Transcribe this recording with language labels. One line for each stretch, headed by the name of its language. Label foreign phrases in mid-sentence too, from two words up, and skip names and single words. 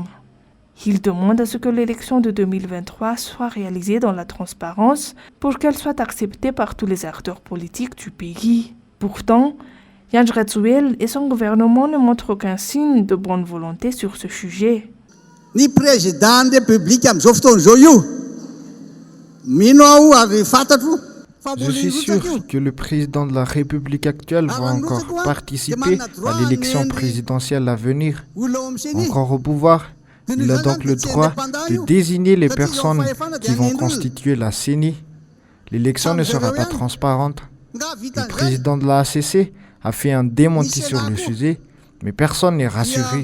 French: Ils demandent à ce que l'élection de 2023 soit réalisée dans la transparence pour qu'elle soit acceptée par tous les acteurs politiques du pays. Pourtant, André Zouelne et son gouvernement ne montrent aucun signe de bonne volonté sur ce sujet.
Malagasy: Ni
French: président de la République
Malagasy: am'izao fotoan'izao io. Mino aho ary fantatro.
French: Je suis sûr que le président de la République actuelle va encore participer à l'élection présidentielle à venir. Encore au pouvoir, il a donc le droit de désigner les personnes qui vont constituer la CENI. L'élection ne sera pas transparente. Le président de la ACC a fait un démenti sur le sujet, mais personne n'est rassuré.